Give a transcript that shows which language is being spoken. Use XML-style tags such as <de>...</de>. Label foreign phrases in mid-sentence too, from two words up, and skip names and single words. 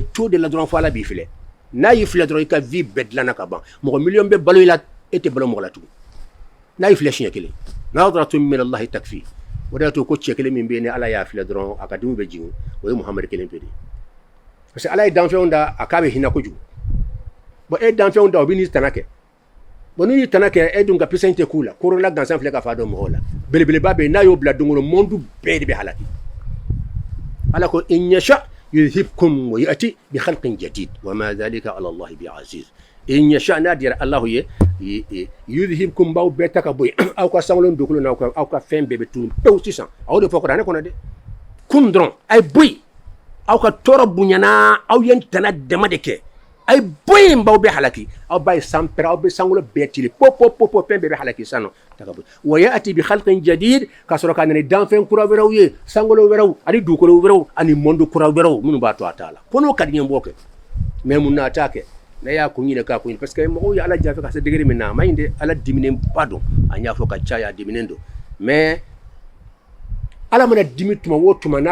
<bm>to de la dɔrɔn fɔ ala b'i filɛ n'a y'i filɛ dɔrɔn i ka vie bɛɛ dilanna ka ban mɔgɔ miliyɔn bɛ balo i la e tɛ balo mɔgɔ la tugun n'a y'i filɛ siɲɛ kelen</bm> <ar>نظرة من الله تكفي</ar> <bm>o de y'a to ko cɛ kelen min bɛ yen ni ala y'a filɛ dɔrɔn a ka dimi bɛ jigin o ye muhamadu kelen pe de</bm> <fr>parce que</fr> <bm>ala ye danfɛnw da a k'a bɛ hinɛ kojugu bon e danfɛnw da o bɛ n'i tana kɛ bon n'i y'i tana kɛ e dun ka pisɛn tɛ k'u la korola gansan filɛ ka fa dɔn mɔgɔw la belebeleba bɛ yen n'a y'o bila don o don monde bɛɛ de bɛ halaki ala ko</bm> <ar>إن يشأ يذهبكم ويأت بخلق جديد وما ذلك على الله بعزيز إن يشأ</ar> <bm>n'a dira allah ye yudhibkum baw bɛɛ ta ka bɔ yen aw ka sankolon dugukolo n'aw ka fɛn bɛɛ bɛ tunun pewu sisan aw de fɔ kuranɛ kɔnɔ dɛ kun dɔrɔn a ye bɔ yen aw ka tɔɔrɔ bonyana aw ye tana dama de kɛ a ye bɔ yen baw bɛ halaki aw b'a ye san pɛrɛ aw bɛ sankolo bɛɛ tili pop fɛn bɛɛ bɛ halaki sisan nɔ ta ka bɔ</bm> <ar>ويأت بخلق جديد</ar> <bm>ka sɔrɔ ka na ni danfɛn kura wɛrɛw ye sankolo wɛrɛw ani dugukolo wɛrɛw ani monde kura wɛrɛw minnu b'a to a t'a la ko n'o ka di n ye n b'o kɛ mais mun na a t'a kɛ ne y'a kun ɲinɛ k'a kun ɲinɛ</bm> <fr>parce que</fr> <bm>mɔgɔw ye ala janfɛ ka se degré min na a ma ɲi dɛ ala diminen ba don an y'a fɔ ka caya a diminen don mais ala mana dimi tuma o tuma n'a</bm>